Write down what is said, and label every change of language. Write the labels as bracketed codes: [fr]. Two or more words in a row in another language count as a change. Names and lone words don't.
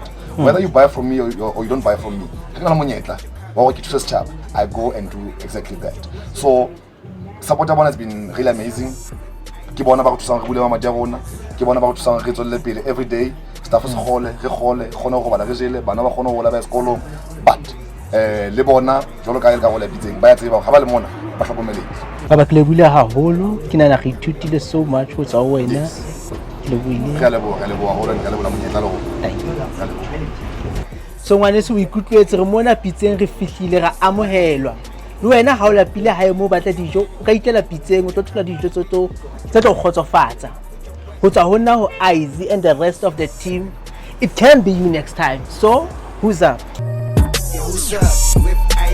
[en] Whether you buy from me or you don't buy from me, I go and do exactly that. So support has been really amazing. Every day staff is but [st] le bona jolo ka ka go lepitseng ba tseba ga ba le mona ba hlokomeletse ba ke lebile haholo ke nana re ithutile [en] so much [st] go tswa wena ke lebile ka leboga holo ka leboga monyetla le go so ngwane se o ikutlwetse re mona pitseng re fihlile ra amohelwa le wena ha o lapile ha e mo batla dijo o ka itlela pitseng o tlo thola dijo tse tlo khotsofatsa go tswa ho nna ho Izzy [en] and the rest of the team. It can be you next time. So who's up? Who's up with